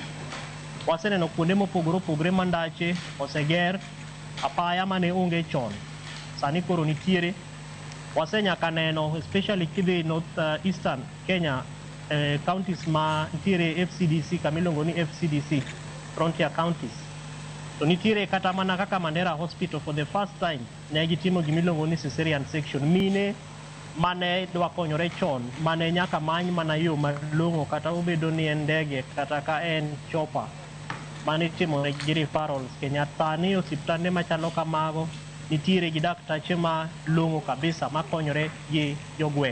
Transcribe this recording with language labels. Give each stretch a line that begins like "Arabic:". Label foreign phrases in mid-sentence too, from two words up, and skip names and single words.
Luo (Kenya and Tanzania): Waseneno kuonde mopogore opogore mandache oseger, apaya mane onge chon sani koro nitiere. Wasenyaka neno especially kidhi north eastern Kenya, counties ma nitiere FCDC kamiluongo ni FCDC,
English: frontier counties.
Luo (Kenya and Tanzania): To nitiere kata mana kaka Mandera Hospital
English: for the first time
Luo (Kenya and Tanzania): ne gitimo gimiluongo ni
English: cesarean section.
Luo (Kenya and Tanzania): Mine mane dwa konyore chon mane nyaka many mana yo malong'o kata obedo ni en ndege kata ka en chopa mane timo gi referrals Kenyatta. Ni osiptande machalo kamago nitiere gi daktache ma long'o kabisa makonyore gi jogweng'.